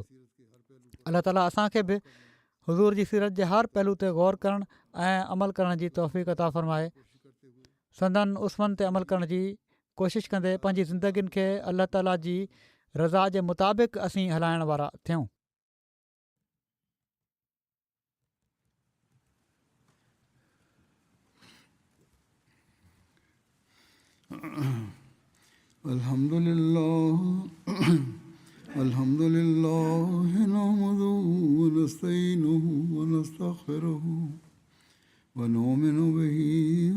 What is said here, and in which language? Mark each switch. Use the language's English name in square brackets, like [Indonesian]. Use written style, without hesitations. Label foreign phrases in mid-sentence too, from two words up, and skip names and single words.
[Sindhi] अलाह ताला असांखे बि हुज़ूर जी सीरत जे हर पहलू ते गौर करणु ऐं अमल करण जी तौफ़ीक़ अता फ़रमाए। संदन उस्मन ते अमल करण जी कोशिशि कंदे पंहिंजी ज़िंदगियुनि खे अलाह ताला जी रज़ा जे मुताबिक़ असीं हलाइण वारा थियूं। [Arabic] الحمد لله نحمده ونستعينه ونستغفره ونؤمن به و